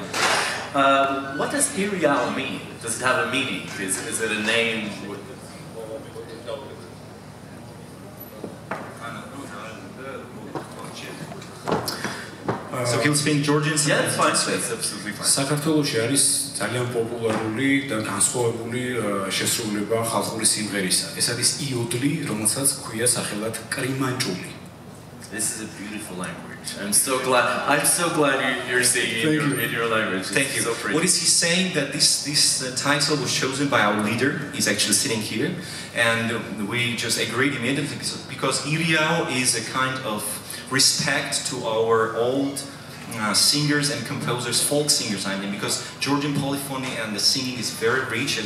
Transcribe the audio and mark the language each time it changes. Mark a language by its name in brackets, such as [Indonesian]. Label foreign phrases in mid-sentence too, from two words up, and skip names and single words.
[English] What does Iriao mean? Does it have a meaning? Is it a name? So he'll speak Georgian? Yeah, it's fine. It's absolutely fine. [Georgian] საქართველოში არის ძალიან პოპულარული და განსხვავებული შესრულება ხალხური სიმღერისა. ეს არის იოდლი, რომელსაც ქვია სახელად კრიმანჭული. [English] This is a beautiful language. I'm so glad you're singing in your language. Thank you. So pretty. What is he saying? That this title was chosen by our leader. He's actually sitting here, and we just agreed immediately because Iriao is a kind of respect to our old singers and composers, folk singers, I mean, because Georgian polyphony and the singing is very rich.